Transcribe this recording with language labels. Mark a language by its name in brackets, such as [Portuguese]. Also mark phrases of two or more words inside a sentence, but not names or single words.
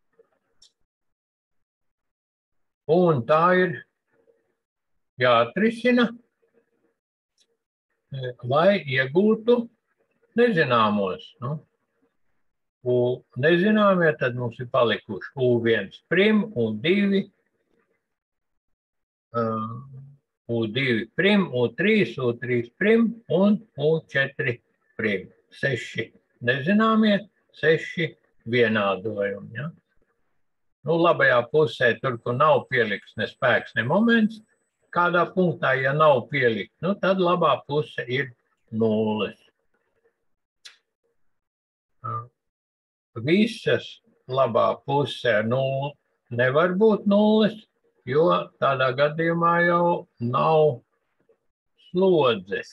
[Latvian] Un tā ir jāatrisina, lai iegūtu nezināmos. Nu, nezināmie tad mums ir palikuši U1 prim, U2, U2 prim, U3, U3 prim un U4 prim. 6 nezināmie, 6 vienādojumi. Ja? Nu, labajā pusē, tur, kur nav pielikts ne spēks, ne moments, kādā punktā, ja nav pielikt, nu, tad labā puse ir 0. Visas labā pusē 0 nevar būt 0, jo tādā gadījumā jau nav slodzes.